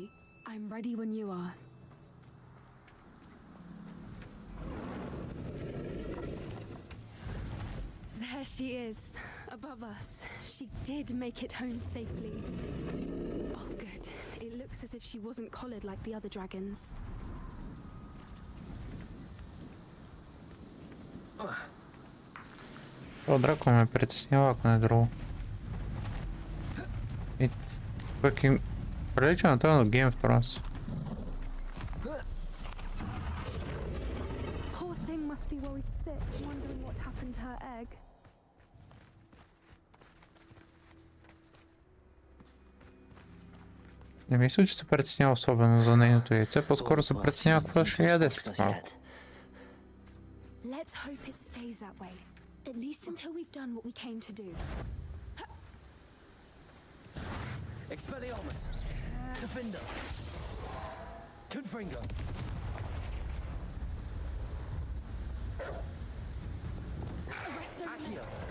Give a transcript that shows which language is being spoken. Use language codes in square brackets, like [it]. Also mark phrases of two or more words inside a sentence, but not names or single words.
[en] I'm ready when you are. There she is, above us. She did make it home safely. Oh, good. It looks as if she wasn't collared like the other dragons. [bg] О, драко ме притеснява, ако не е друго. [en] It's fucking... [bg] Прилича на това на Game of Thrones. [en] Poor thing must be worried sick, wondering what happened to her egg. [bg] Не мисля, че се притеснява особено за нейното яйце, по-скоро се притеснява какво ще яде след малко. [en] Let's hope it stays that way. At least until we've done what we came to do. Expelliarmus! Defender! Confringo! Accio!